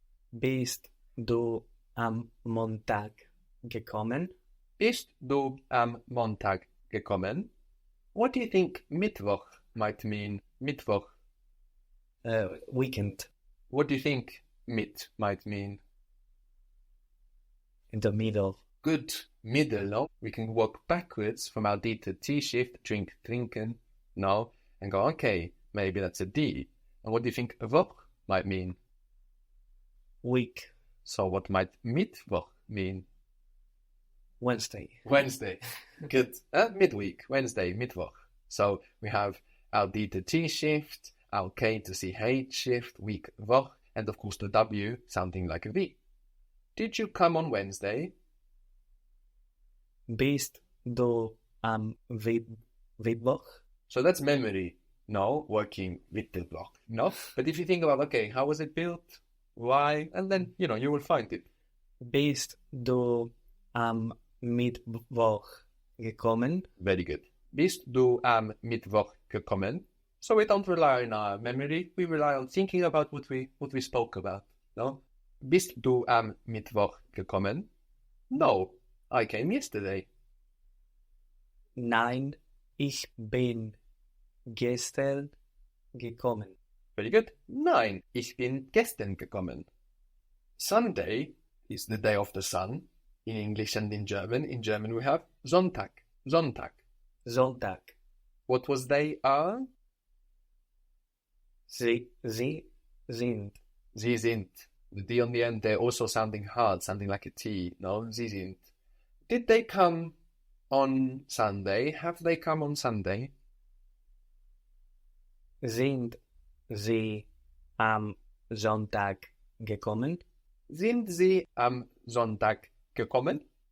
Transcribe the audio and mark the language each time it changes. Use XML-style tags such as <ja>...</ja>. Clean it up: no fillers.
<de>Bist du am Montag gekommen? Bist du am Montag gekommen?</de> <en>What do you think Mittwoch might mean?</en> <de>Mittwoch.</de> <en>Weekend. What do you think mit might mean? In the middle. Good. Middle, no? We can work backwards from our D to T shift, drink, trinken, no? and go, okay, maybe that's a D. And what do you think Woche might mean? Week. So what might Mittwoch mean? Wednesday. Wednesday. Good. Midweek. Wednesday, Mittwoch. So we have our D to T shift, our K to CH shift, week, Woche, and of course the W sounding like a V. Did you come on Wednesday?</en> <de>Bist du am Mittwoch?</de> <en>So that's memory. No, working with the block. No. But if you think about, okay, how was it built? Why? And then, you will find it.</en> <de>Bist du am Mittwoch gekommen?</de> <en>Very good.</en> <de>Bist du am Mittwoch gekommen?</de> <en>So we don't rely on our memory. We rely on thinking about what we spoke about. No?</en> <de>Bist du am Mittwoch gekommen?</de> <en>No, I came yesterday.</en> <de>Nein, ich bin gestern gekommen.</de> <en>Very good.</en> <de>Nein, ich bin gestern gekommen.</de> <en>Sunday is the day of the sun in English and in German. In German we have Sonntag.</en> <de>Sonntag. Sonntag.</de> <en>What was they are?</en> <de>Sie sind. Sie sind.</de> <en>The D on the end, they're also sounding hard, sounding like a T. No,</en> <de>Sie sind.</de> <en>Did they come on Sunday? Have they come on Sunday?</en> <de>Sind sie am Sonntag gekommen? Sind sie am Sonntag gekommen?</de>